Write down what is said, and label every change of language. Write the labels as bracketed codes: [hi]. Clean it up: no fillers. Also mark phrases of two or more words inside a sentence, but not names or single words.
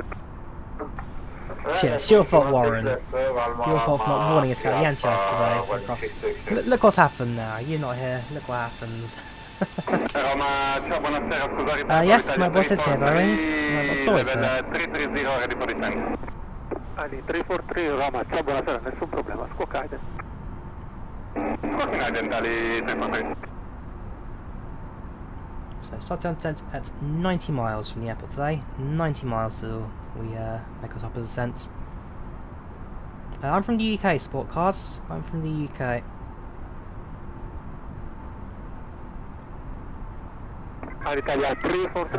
[en] Yeah, it's your fault, Warren. Your fault for not warning us about the yesterday. Look what's happened now. You're not here. Look what happens. Yes, my boss is here, Boeing. My boss always here. [it] 330 [en] ready for descent. [it] Ali 343 Roma, ciao, buonasera, nessun problema, [en] squawk ident. Squawk ident, Ali 343. So start down descent at 90 miles from the airport today. 90 miles till we make our top of the descent. I'm from the UK, sport cars. I'm from the UK. Alitalia 343